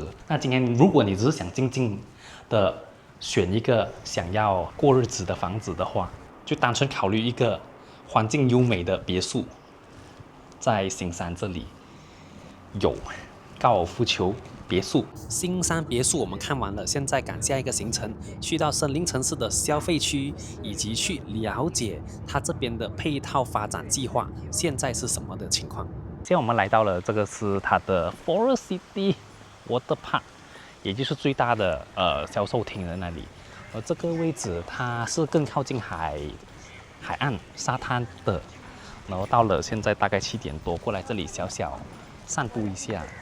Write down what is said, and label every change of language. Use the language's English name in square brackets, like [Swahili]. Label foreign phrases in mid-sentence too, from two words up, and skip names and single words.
[Chinese] 那今天如果你只是想靜靜的選一個想要過日子的房子的話，就單純考慮一個環境優美的別墅，在新山這裡有高爾夫球別墅。新山別墅我們看完了，現在趕下一個行程，去到森林城市的消費區，以及去了解它這邊的配套發展計劃現在是什麼的情況。現在我們來到了這個是它的 Forest City Water Park，也就是最大的銷售廳的那裡。而這個位置它是更靠近海岸沙灘的。然後到了現在大概7點多，過來這裡小小散步一下。